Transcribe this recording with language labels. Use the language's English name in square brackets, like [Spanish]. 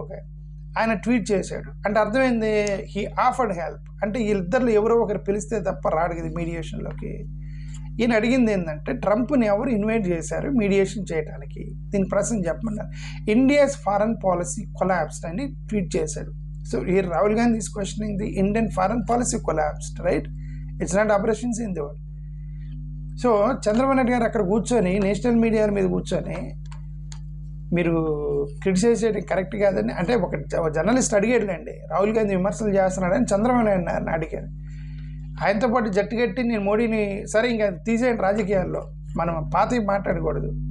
[Telugu] Okay, ఆయన tweet చేశాడు అంటే అర్థమైంది, [English] He offered help. [Telugu] అంటే వీళ్ళిద్దరిలో ఎవరో ఒకరు పిలిస్తే తప్ప రాడు కదా మీడియేషన్లోకి. ఈయన అడిగింది ఏంటంటే, ట్రంప్ని ఎవరు ఇన్వైట్ చేశారు మీడియేషన్ చేయడానికి, దీని ప్రశ్న చెప్పమన్నారు. [English] India's foreign policy collapsed [Telugu] అని ట్వీట్ చేశాడు. [English] So here Rahul Gandhi is questioning the Indian foreign policy collapsed, right? It's not operations in the world. [Telugu] So Chandrababu Naidu గారు అక్కడ కూర్చొని నేషనల్ మీడియా మీద కూర్చొని మీరు క్రిటిసైజ్ చేయడం కరెక్ట్ కాదని అంటే ఒక జర్నలిస్ట్ అడిగాడులేండి, రాహుల్ గాంధీ విమర్శలు చేస్తున్నాడని చంద్రబాబు నాయుడు అడిగారు. ఆయనతో పాటు జట్టు కట్టి నేను మోడీని సరే ఇంకా తీసేయండి రాజకీయాల్లో, మనం పాతవి మాట్లాడకూడదు.